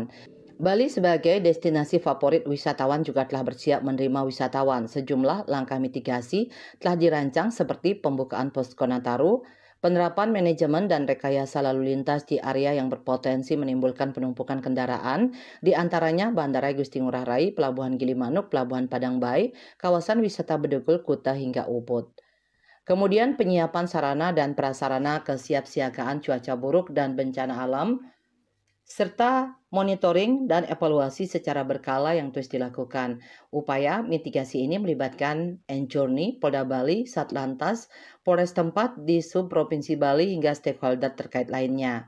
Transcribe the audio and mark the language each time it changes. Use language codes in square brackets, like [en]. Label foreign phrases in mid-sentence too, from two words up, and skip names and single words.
[id] Bali sebagai destinasi favorit wisatawan juga telah bersiap menerima wisatawan. Sejumlah langkah mitigasi telah dirancang seperti pembukaan posko Nataru, penerapan manajemen dan rekayasa lalu lintas di area yang berpotensi menimbulkan penumpukan kendaraan, di antaranya Bandara Igusti Ngurah Rai, Pelabuhan Gilimanuk, Pelabuhan Padang Bayi, kawasan wisata Bedugul, Kuta hingga Ubud. Kemudian penyiapan sarana dan prasarana kesiapsiagaan cuaca buruk dan bencana alam, serta monitoring dan evaluasi secara berkala yang terus dilakukan. Upaya mitigasi ini melibatkan Enjourney, Polda Bali, Satlantas, Polres tempat di Sub-Provinsi Bali hingga stakeholder terkait lainnya.